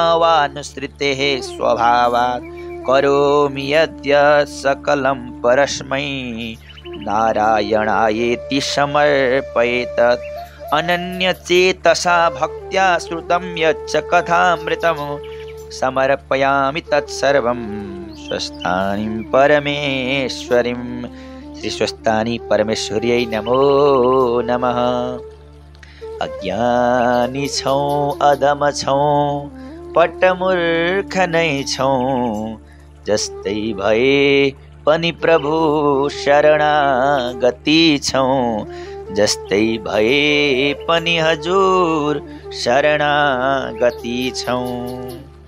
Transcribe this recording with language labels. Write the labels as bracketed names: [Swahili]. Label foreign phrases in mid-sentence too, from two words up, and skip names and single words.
[Sanskrit] वानुसृतेः स्वभावात् करोमि यद्यत् सकलं परस्मै नारायणायेति समर्पयेतत् अनन्यचेतसा भक्त्या श्रुतं यच्च कथामृतं समर्पयामि तत्सर्वं स्वस्थानीं परमेश्वरीं। श्री स्वस्थानी परमेश्वर्यै नमो नमः। [Nepali] अज्ञानी छौं अधम छौं पटमूर्ख नै छौं जस्तै भए पनि प्रभु शरणागति छौं जस्तै भए पनि हजुर शरणागति छौं।